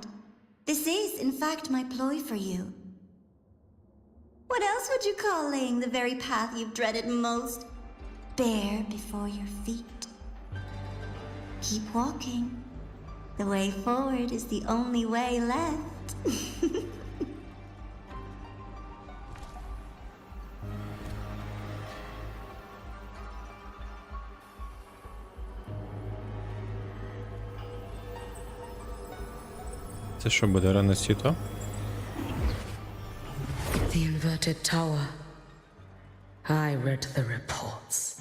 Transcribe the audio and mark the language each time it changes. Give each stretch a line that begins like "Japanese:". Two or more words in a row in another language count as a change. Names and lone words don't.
English: This is, in fact, my ploy for you. What else would you call laying the very path you've dreaded most bare before your feet? Keep walking. The way forward is the only way left.
Ukrainian: Це що буде, рано світло?
English: The inverted tower. I read the reports.